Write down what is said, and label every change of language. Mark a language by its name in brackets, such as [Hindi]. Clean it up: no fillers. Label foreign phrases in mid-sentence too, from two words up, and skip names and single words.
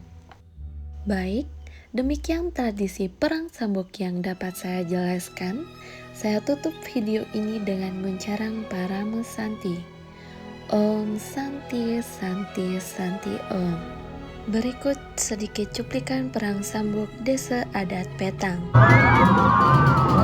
[Indonesian] Baik, demikian tradisi perang sambuk yang dapat saya jelaskan. Saya tutup video ini dengan mencarang para Santi. [Sanskrit] Om Santi Santi Santi Om. [Indonesian] Berikut sedikit cuplikan perang sambuk desa adat Petang.